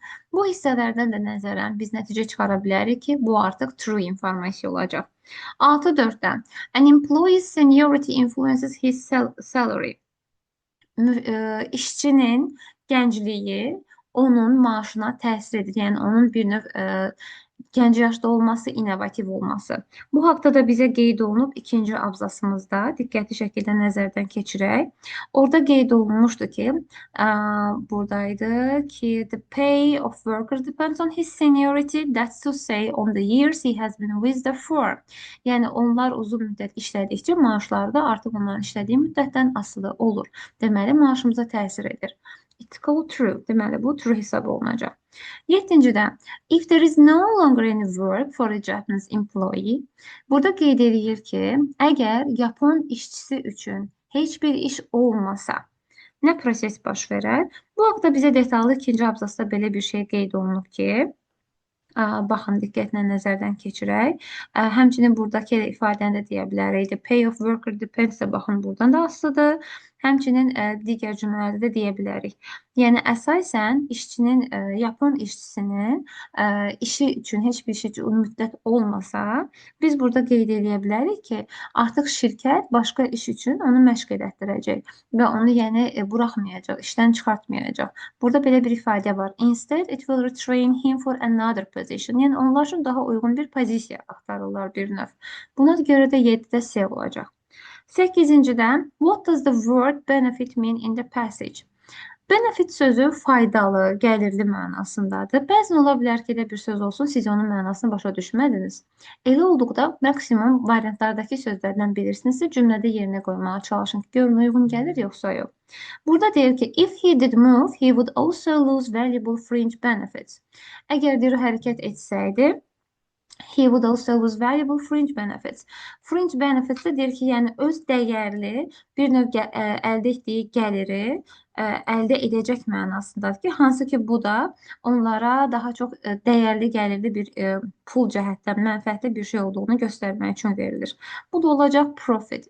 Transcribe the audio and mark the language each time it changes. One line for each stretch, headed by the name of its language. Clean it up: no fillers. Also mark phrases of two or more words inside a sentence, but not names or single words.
Azerbaijani: Bu hissələrdən də nəzərən biz nəticə çıxara bilərik ki, bu artıq true informasiya olacaq.
English: 6.4'dən an employee's seniority influences his salary.
Azerbaijani: İşçinin gəncliyi onun maaşına təsir edir. Yəni onun bir növ gənc yaşda olması, innovativ olması. Bu haqda da bizə qeyd olunub ikinci abzasımızda. Diqqətli şəkildə nəzərdən keçirək. Orada qeyd olunmuşdu ki, buradaydı ki,
English: the pay of worker depends on his seniority, that's to say on the years he has been with the firm.
Azerbaijani: Yəni onlar uzun müddət işlədikcə maaşları da artıq onların işlədiyi müddətdən asılı olur. Deməli, maaşımıza təsir edir.
English: It's called true.
Azerbaijani: Deməli, bu true hesab olunacaq. 7-də,
English: if there is no longer any work for a Japanese employee,
Azerbaijani: burada qeyd edir ki, əgər Yapon işçisi üçün heç bir iş olmasa, nə proses baş verər? Bu haqda bizə detallı ikinci abzasda belə bir şey qeyd olunub ki, baxın, diqqətlə nəzərdən keçirək. Həmçinin buradakı ifadəni də deyə bilərik.
English: The pay of worker depends
Azerbaijani: də baxın, buradan da asılıdır. Həmçinin digər cümlələrdə də deyə bilərik. Yəni, əsasən işçinin, Yapon işçisinin işi üçün heç bir şey üçün müddət olmasa, biz burada qeyd edə bilərik ki, artıq şirkət başqa iş üçün onu məşq elətdirəcək və onu yəni buraxmayacaq, işdən çıxartmayacaq. Burada belə bir ifadə var.
English: Instead, it will retrain him for another position.
Azerbaijani: Yəni, onlar üçün daha uyğun bir pozisiya axtarırlar bir növ. Buna görə də 7-də C olacaq. 8-də,
English: what does the word benefit mean in the passage?
Azerbaijani: Benefit sözü faydalı, gəlirli mənasındadır. Bəzən ola bilər ki, elə bir söz olsun, siz onun mənasını başa düşmədiniz. Elə olduqda maksimum variantlardakı sözlərdən bilirsinizsə, cümlədə yerinə qoymağa çalışın ki, görün uyğun gəlir, yoxsa yox. Burada deyir ki,
English: if he did move, he would also lose valuable fringe benefits.
Azerbaijani: Əgər bir hərəkət etsəydi,
English: he would also lose valuable fringe benefits. Fringe benefits
Azerbaijani: də deyir ki, yəni öz dəyərli bir növ əldə etdiyi gəliri əldə edəcək mənasındadır ki, hansı ki bu da onlara daha çox dəyərli gəlirli bir pul cəhətdən mənfəətli bir şey olduğunu göstərmək üçün verilir. Bu da olacaq profit.